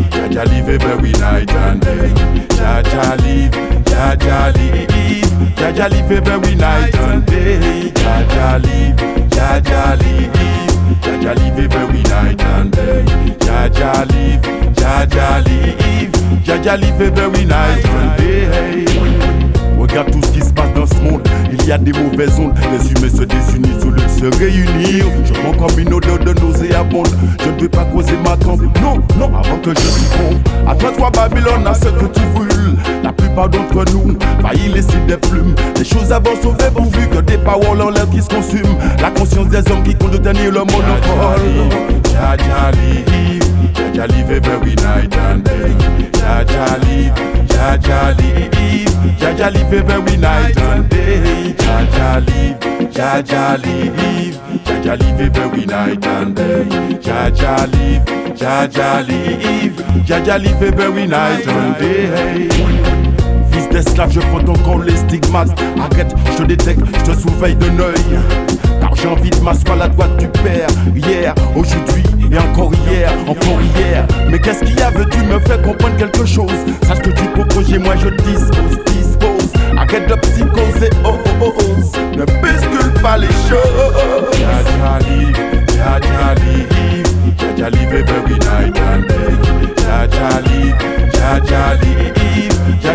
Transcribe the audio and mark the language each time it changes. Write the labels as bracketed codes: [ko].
[en] Jah live every night and day. Jah live every night and day. Jah live every night and day. Jah live every night and day. [fr] Regarde tout ce qui se passe dans ce monde. Il y a des mauvaises ondes. Les humains se désunissent au lieu de se réunir. Je prends comme une odeur de nausée à bonde. Je ne veux pas causer ma tombe. Non, non, avant que je réponde. À toi, toi, Babylone, à ce que tu brûles. La plupart d'entre nous va y laisser des plumes. Les choses avant sauver pourvu que des paroles en l'air qui se consument. La conscience des hommes qui comptent tenir le monopole. [en] Jah live every night and day. Jah live every night and day. Jah live every night and day. Jah live every night and day. [fr] Fils d'esclave, je prends ton corps les stigmates. Arrête, je te détecte, je te surveille d'un œil. Car j'ai envie de m'asseoir à la droite du père. Hier, aujourd'hui et encore hier, encore hier. Mais qu'est-ce qu'il y a, veux-tu me faire comprendre quelque chose? Sache que tu proposes, moi je dispose. Arrête de psychoser, oh oh oh oh. Ne bascule pas les choses. [en] Jah live every night and day. Jah live every night and day.